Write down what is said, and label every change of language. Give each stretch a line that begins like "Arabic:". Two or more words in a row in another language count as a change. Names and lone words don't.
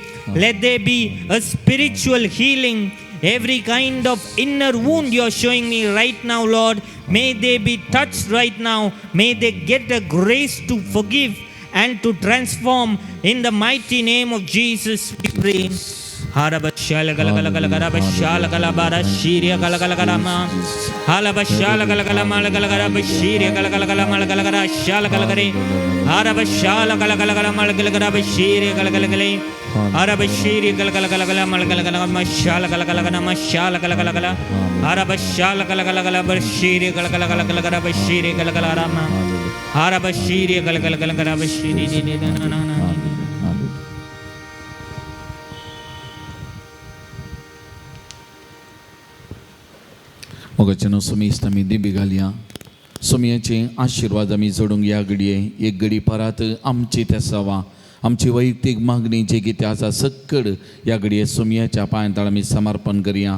English: Let there be a spiritual healing Every kind of inner wound you are showing me right now, Lord, may they be touched right now. May they get the grace to forgive and to transform. In the mighty name of Jesus, we pray. Harabashala galagala garabashala galabara shiria galagala garama. Halabashala galagala malagalagara bashiria galagala malagalagara shala galagare. Harabashala galagala malagalagara bashiria galagalagale. Harabashiri galagala malagalagala mashala galagala mashala galagala. Harabashala galagala bashiri galagala bashiri galagala rama. Harabashiri galagala bashiri na.
Konkani: मोगाचनो सुमीस्त आमी दिबी घालया. सुमयाचे आशिर्वाद आमी जोडूंक या घडये. एक घडी परत आमची तेसावा आमची वैयक्तीक मागणी जे कितें आसा सक्कड या घडये सुमयाच्या पांयांतळ आमी समर्पण करया.